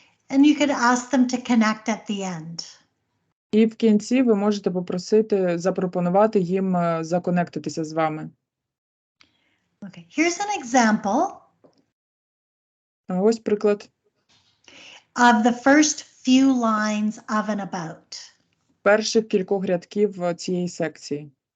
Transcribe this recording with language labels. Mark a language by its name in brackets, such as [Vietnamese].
[English] And you could ask them to connect at the end. [Ukrainian] І в кінці ви можете запропонувати їм законектитися з вами. [English] Okay, here's an example. [Ukrainian] Ось приклад. [English] Of the first few lines of an about. [Ukrainian] Перших кількох рядків цієї секції.